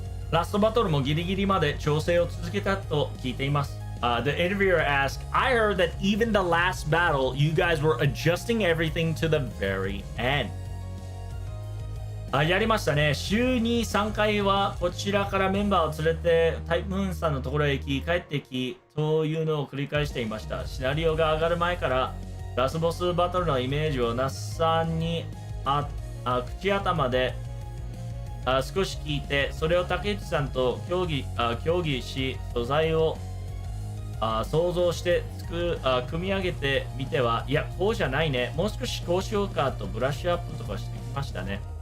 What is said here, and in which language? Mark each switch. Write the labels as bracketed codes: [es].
[en] Last battle [ja] もギリギリまで調整を続けたと聞いています。 [en] The interviewer asked, I heard that even the last battle, you guys were adjusting everything to the very end. [ja] やりましたね。週に3回はこちらからメンバーを連れてタイプムーンさんのところへ行き、帰ってきというのを繰り返していました。シナリオが上がる前からラスボスバトルのイメージを那須さんに口頭で少し聞いて、それを竹内さんと協議し、素材を想像して組み上げてみては、いや、こうじゃないね、もう少しこうしようかとブラッシュアップとかしてきましたね。